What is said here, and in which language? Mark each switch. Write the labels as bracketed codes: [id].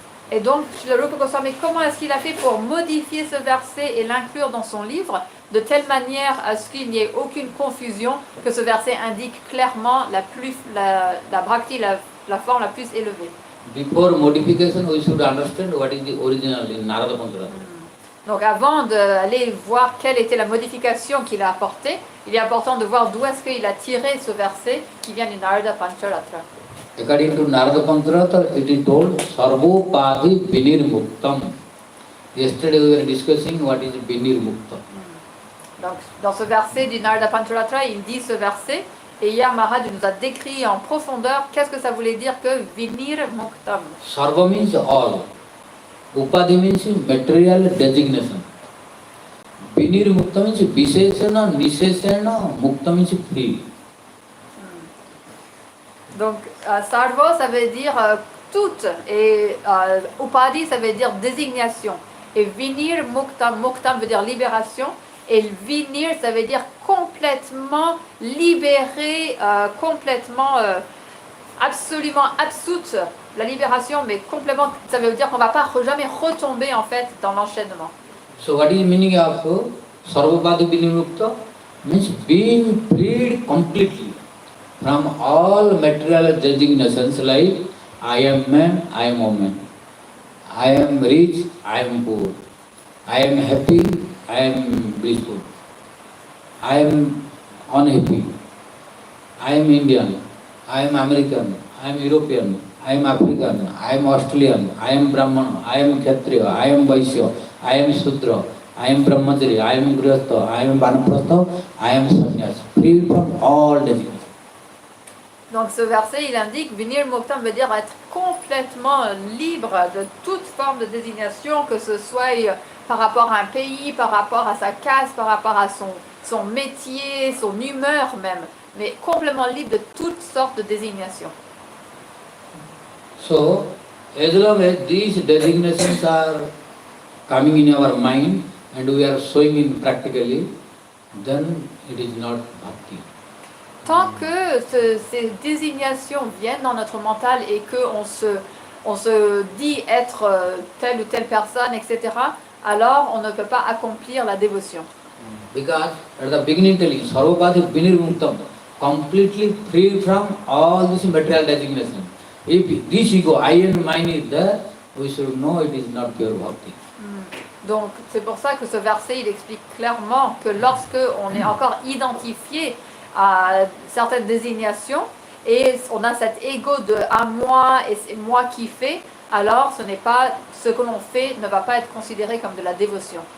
[fr] Et donc, Srila Rupa Goswami, comment est-ce qu'il a fait pour modifier ce verset et l'inclure dans son livre de telle manière à ce qu'il n'y ait aucune confusion, que ce verset indique clairement la bhakti, la forme la plus élevée. [en] Before modification, we should understand what is the original in Narada Pansara. [fr] Donc avant d'aller voir quelle était la modification qu'il a apportée, il est important de voir d'où est-ce qu'il a tiré ce verset qui vient du Narada Pancharatra. [en] According to Narada Pansaratra, it is told Sarvopadhi Vinirmuktam. Yesterday we were discussing what is Vinirmukta. [fr] Donc dans ce verset du Narada Pancharatra, il dit ce verset, et hier Maharaj nous a décrit en profondeur qu'est-ce que ça voulait dire que Vinirmuktam. [en] Sarva means all. Upadhi means material designation. Vinirmukta means Visheshana, Nisheshana, Mukta means free. [fr] Donc sarva ça veut dire toute, et upadhi ça veut dire désignation. Et vinir muktam, muktam veut dire libération, et vinir ça veut dire complètement libéré, complètement absolument absoute. La libération, mais complètement, ça veut dire qu'on ne va pas jamais retomber en fait dans l'enchaînement. [en] So what is the meaning of Sarvapadi Vinimukta? Means being freed completely from all material designations like I am man, I am woman. I am rich, I am poor. I am happy, I am blissful. I am unhappy. I am Indian, I am American, I am European. I am African, I am Australian, I am Brahman, I am Kshatriya, I am Vaishya, I am Sudra, I am Brahmachari, I am Grihastha, I am Vanaprastha, I am Sannyas, free from all designations. [fr] Donc ce verset, il indique, Vinir Muktam veut dire être complètement libre de toute forme de désignation, que ce soit par rapport à un pays, par rapport à sa caste, par rapport à son métier, son humeur même, mais complètement libre de toutes sortes de désignations. [en] So, as long as these designations are coming in our mind and we are showing in practically, then it is not bhakti. [fr] Tant que ces désignations viennent dans notre mental et qu'on se dit être telle ou telle personne, etc., alors on ne peut pas accomplir la dévotion. [en] Because at the beginning telling, Sarvapati Vinirmuktam, completely free from all this material designation. If this ego, I and mine is there, we should know it is not pure bhakti. [fr] Donc c'est pour ça que ce verset il explique clairement que lorsque on est encore identifié à certaines désignations et on a cet ego de à moi et c'est moi qui fais, alors ce n'est pas ce que l'on fait ne va pas être considéré comme de la dévotion.